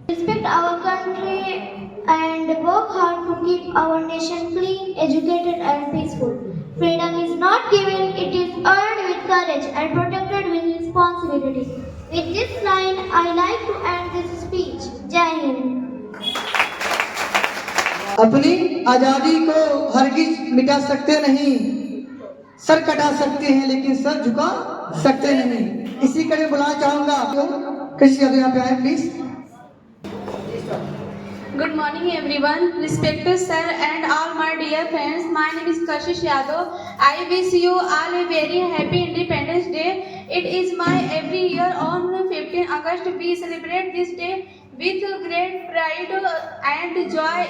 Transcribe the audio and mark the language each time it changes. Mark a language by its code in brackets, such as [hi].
[en] Respect our country and work hard to keep our nation clean, educated and peaceful. Freedom is not given, it is earned with courage and protected with responsibility. With this line, I like to end this speech. Jai Hind. [hi] अपनी आजादी को हरगिज मिटा सकते नहीं, sir कटा सकते हैं लेकिन सर झुका सकते नहीं। इसी कड़ी में बुलाना चाहूंगा कृषि यादव यहाँ पे आए please. [en] Good morning everyone, respected sir and all my dear friends. My name is Kashish Yadav. I wish you all a very happy Independence Day. It is my every year on 15 August we celebrate this day with great pride and joy.